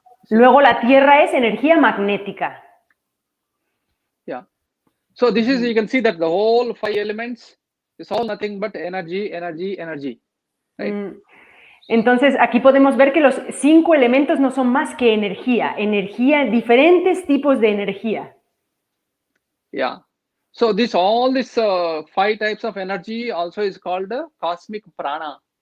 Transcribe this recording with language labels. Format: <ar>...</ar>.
<es>Luego la tierra es energía magnética.</es> <en>Yeah. So this is, you can see that the whole 5 elements is all nothing but energy. Right?</en> <es>Entonces aquí podemos ver que los 5 elementos no son más que energía, diferentes tipos de energía.</es> <en>Yeah. So all this 5 types of energy also is called cosmic prana.</en>